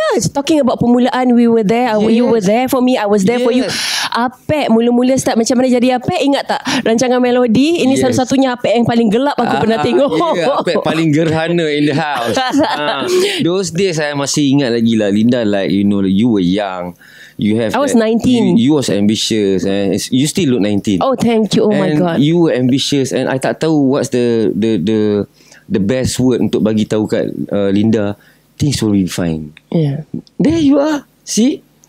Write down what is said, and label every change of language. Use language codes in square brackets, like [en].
[en] Talking about permulaan, we were there. You were there for me, I was there for you. [ms] Apek mula-mula start macam mana jadi Apek, ingat tak? Rancangan melodi ini satu-satunya Apek yang paling gelap aku pernah tengok. [en] Apek [ms] paling gerhana [en] in the house. Those days [ms] saya masih ingat lagi lah, [en] Linda, like you know, you were young. I was 19. You was ambitious, and you still look 19. Oh, thank you. Oh my God. You were ambitious, and I [ms] tak tahu [en] what's the best word [ms] untuk bagi tahu kat Linda, [en] things will be fine. There you are. See?